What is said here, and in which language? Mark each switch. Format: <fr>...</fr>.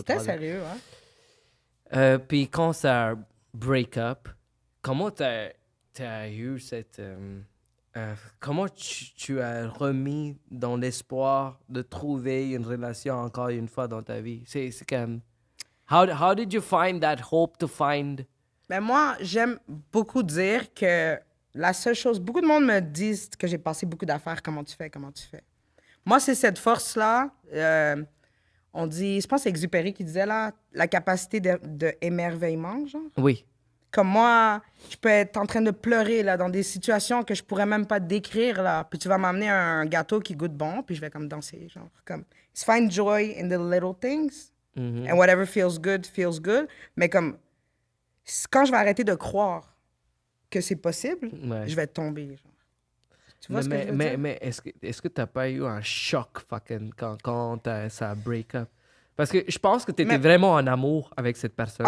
<fr>c'était 3 ans. sérieux, hein? Puis quand ça break up, comment t'as eu cette... comment tu as remis dans l'espoir de trouver une relation encore une fois dans ta vie? C'est comme...</fr> <en>How did you find that hope to find...</en> <fr>Mais moi, j'aime beaucoup dire que la seule chose... Beaucoup de monde me disent que j'ai passé beaucoup d'affaires. Comment tu fais? Moi, c'est cette force-là. On dit... Je pense que c'est Exupéry qui disait, là, la capacité de émerveillement, genre. Oui. Comme moi, je peux être en train de pleurer là, dans des situations que je pourrais même pas décrire. Là. Puis tu vas m'amener un gâteau qui goûte bon, puis je vais comme danser. Genre, comme,</fr> <en>find joy in the little things. Mhm. And whatever feels good, feels good.</en> <fr>Mais comme, quand je vais arrêter de croire que c'est possible, Ouais. je vais tomber. Genre. Tu vois ce que je veux dire? Mais est-ce que t'as pas eu un choc fucking quand ça break up? Parce que je pense que t'étais Mais- vraiment en amour avec cette personne.</fr>